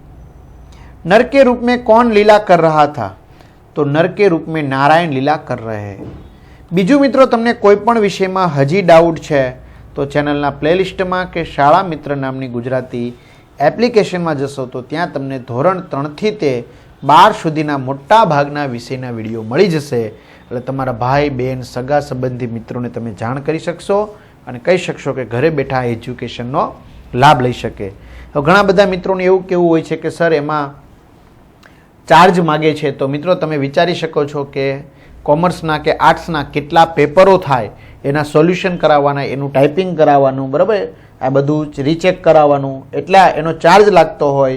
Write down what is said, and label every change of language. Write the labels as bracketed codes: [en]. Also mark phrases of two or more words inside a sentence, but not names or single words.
[hi] नर के रूप में कौन लीला कर रहा था? तो नर के रूप में नारायण लीला कर रहे हैं। [gu] બીજું મિત્રો તમને કોઈપણ વિષયમાં હજી ડાઉટ છે તો ચેનલના પ્લેલિસ્ટમાં કે શાળા મિત્ર નામની ગુજરાતી એપ્લિકેશનમાં જશો તો ત્યાં તમને ધોરણ 3 થી તે 12 સુધીના મોટા ભાગના વિષયના વિડિયો મળી જશે। એટલે તમારા ભાઈ બેન સગા સંબંધી મિત્રોને તમે જાણ કરી શકશો અને કહી શકશો કે ઘરે બેઠા એજ્યુકેશનનો લાભ લઈ શકે। હવે ઘણા બધા મિત્રોને એવું કેવું હોય છે કે સર એમાં ચાર્જ માગે છે, તો મિત્રો તમે વિચારી શકો છો કે કોમર્સના કે આર્ટ્સના કેટલા પેપરો થાય, એના સોલ્યુશન કરાવવાના, એનું ટાઈપિંગ કરાવવાનું, બરાબર, આ બધું રીચેક કરાવવાનું, એટલે એનો ચાર્જ લાગતો હોય।